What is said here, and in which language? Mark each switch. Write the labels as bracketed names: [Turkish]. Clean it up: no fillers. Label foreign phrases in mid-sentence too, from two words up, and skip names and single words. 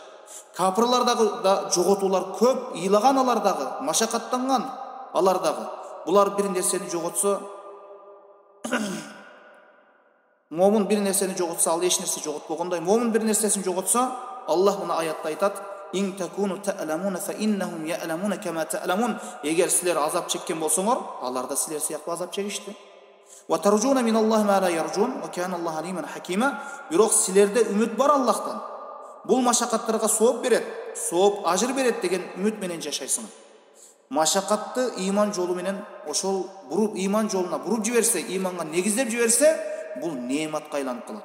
[Kyrgyz] Капырлар да жоготуулар көп, ыйлаган алар дагы, машакаттанган алар дагы. Булар бир нерсени жоготсо, момун бир нерсени жоготсо, ал эч нерсе жоготпогондой, момун бир нерсесин жоготсо, Аллах мына аятта айтат: [Arabic] "إن تكونوا تألمون فإنهم يألمون كما تألمون." [Kyrgyz] Эгер силер азап чеккен болсоңор, алар да силер сыяктуу азап чегишти. [Arabic] "وترجون من الله ما لا يرجون، وكان الله عليما حكيما." [Kyrgyz] Бирок силерде үмүт бар Аллахтан. Бул машакаттарга сооп берет, сооп ажыр берет деген үмүт менен жашайсың. Машакатты ыйман жолу менен ошол буруп ыйман жолуна буруп жиберсе, ыйманга негиздеп жиберсе, бул неематка айланып калат.